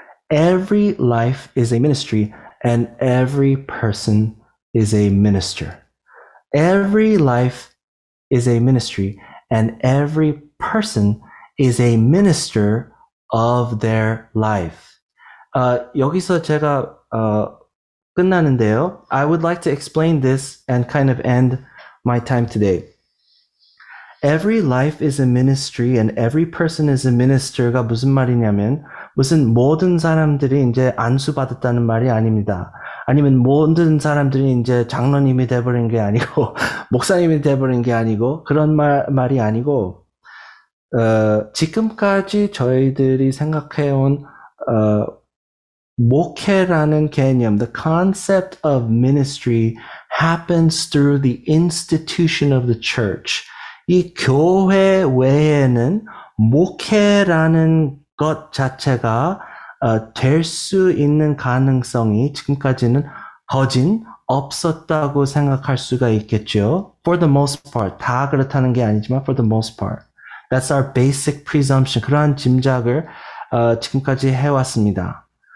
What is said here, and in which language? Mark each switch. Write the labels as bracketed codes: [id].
[en] Every life is a ministry and every person is a minister. Every life is a ministry, and every person is a minister of their life. [ko] 여기서 제가 끝나는데요. [en] I would like to explain this and kind of end my time today. Every life is a ministry and every person is a minister [ko] 가 무슨 말이냐면 무슨 모든 사람들이 이제 안수받았다는 말이 아닙니다. 아니면 모든 사람들이 이제 장로님이 돼버린 게 아니고 목사님이 돼버린 게 아니고 그런 말이 아니고 지금까지 저희들이 생각해온 목회라는 개념, [en] the concept of ministry happens through the institution of the church. [ko] 이 교회 외에는 목회라는 것 자체가 될 수 있는 가능성이 지금까지는 없었다고 생각할 수가 있겠죠. [en] For the most part, [ko] 다 그렇다는 게 아니지만 [en] for the most part. That's our basic presumption. [ko] 그러한 짐작을 지금까지 해왔습니다.